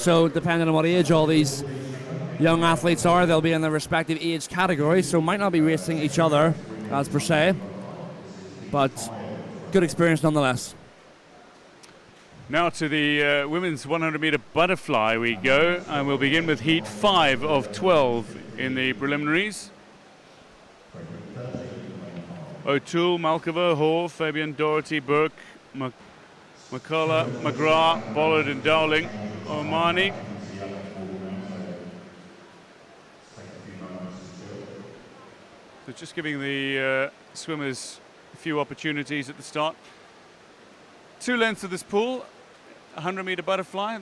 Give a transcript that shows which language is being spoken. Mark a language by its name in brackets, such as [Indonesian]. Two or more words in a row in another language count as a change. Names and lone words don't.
[English] So depending on what age all these young athletes are, they'll be in their respective age categories. So might not be racing each other as per se. But good experience nonetheless. Now to the women's 100 metre butterfly we go. And we'll begin with heat 5 of 12 in the preliminaries. O'Toole, Malkova, Hall, Fabian, Doherty, Burke, McCullough, McGrath, Bollard and Dowling, Omani. So just giving the swimmers a few opportunities at the start. 2 lengths of this pool. 100-meter butterfly.